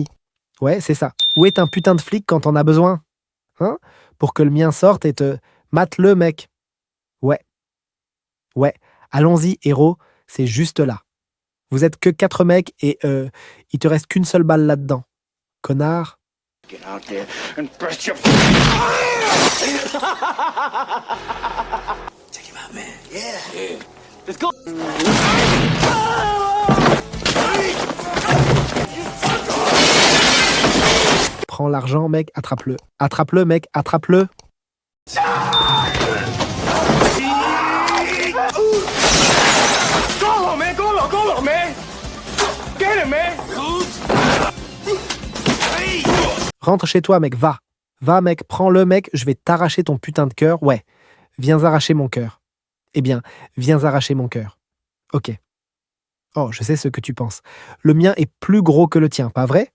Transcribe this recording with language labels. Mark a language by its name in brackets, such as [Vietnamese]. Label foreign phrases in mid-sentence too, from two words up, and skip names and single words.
[French] Ouais, c'est ça. Où est un putain de flic quand on a besoin? Hein? Pour que le mien sorte et te... Mate-le, mec. Ouais. Ouais. Allons-y, héros. C'est juste là. Vous êtes que 4 mecs et il te reste qu'une seule balle là-dedans. Connard. [English] Get out there and burst your... Check him out, man. Yeah. Let's go. [French] Prends l'argent, mec, attrape-le. Attrape-le, mec, attrape-le. [English] Go, man. Go, man. Get him, man. [French] Rentre chez toi, mec, va. Va, mec, prends-le, mec, je vais t'arracher ton putain de cœur. Ouais, viens arracher mon cœur. Eh bien, viens arracher mon cœur. Ok. Oh, je sais ce que tu penses. Le mien est plus gros que le tien, pas vrai?